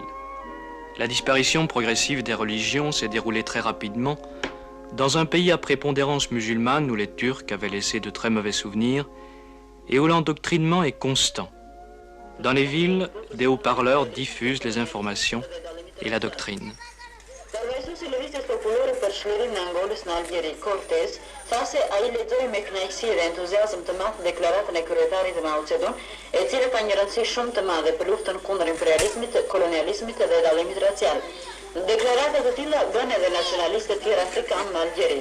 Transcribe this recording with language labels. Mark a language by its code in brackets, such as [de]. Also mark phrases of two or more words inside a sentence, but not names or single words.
[fr] La disparition progressive des religions s'est déroulée très rapidement dans un pays à prépondérance musulmane où les Turcs avaient laissé de très mauvais souvenirs et où l'endoctrinement est constant. Dans les villes, des haut-parleurs diffusent les informations et la doctrine. [sq] Thase ai lexoi me kënaqësi dhe entuziazëm të madh deklaratën e kryetarit Mao Zedong, e cila ka një rëndësi shumë të madhe për luftën kundër imperializmit, kolonializmit dhe dallimit racial. Deklaratat të tilla bën edhe nacionalistë të tjerë afrikanë në Algjeri.